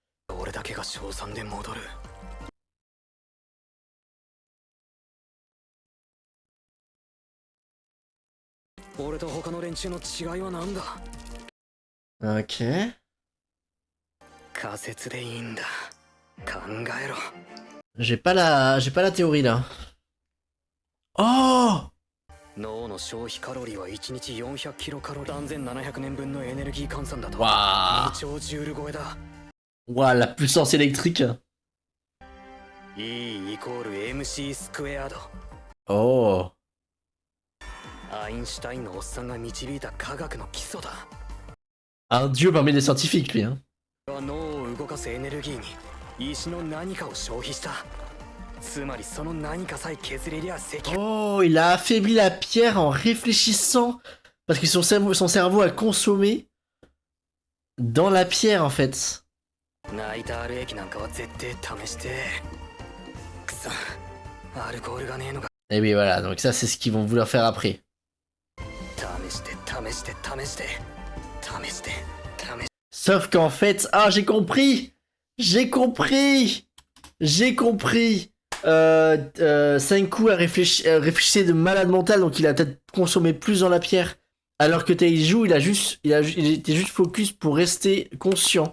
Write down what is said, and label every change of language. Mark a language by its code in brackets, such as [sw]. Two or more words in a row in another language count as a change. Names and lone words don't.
[fr] Ok. J'ai pas la théorie là. Oh! [ja] 脳の消費カロリーは1日400キロカロリー3700年分のエネルギー換算だと [fr] Waouh! [ja] 2兆ジュール超えだ [fr] Waouh, la puissance électrique. [ja] E イコール MC スクエアド [fr] Oh. [ja] アインシュタインのおっさんが導いた科学の基礎だ [fr] Un dieu parmi les scientifiques, lui. Hein. [ja] 脳を動かすエネルギーに石の何かを消費したつまりその何かさえ削れりゃ石 [fr] Oh, il a affaibli la pierre en réfléchissant. Parce que son cerveau a consommé dans la pierre, en fait. [ja] ナイタール液なんかは絶対試してくそアルコールがねえのか [fr] Et oui, voilà. Donc ça, c'est ce qu'ils vont vouloir faire après. [ja] 試して試して試して試して [fr] Sauf qu'en fait... Ah, j'ai compris! J'ai compris! J'ai compris! Senku a réfléchi de malade mental, donc il a peut-être consommé plus dans la pierre. Alors que Taiju, il était juste focus pour rester conscient.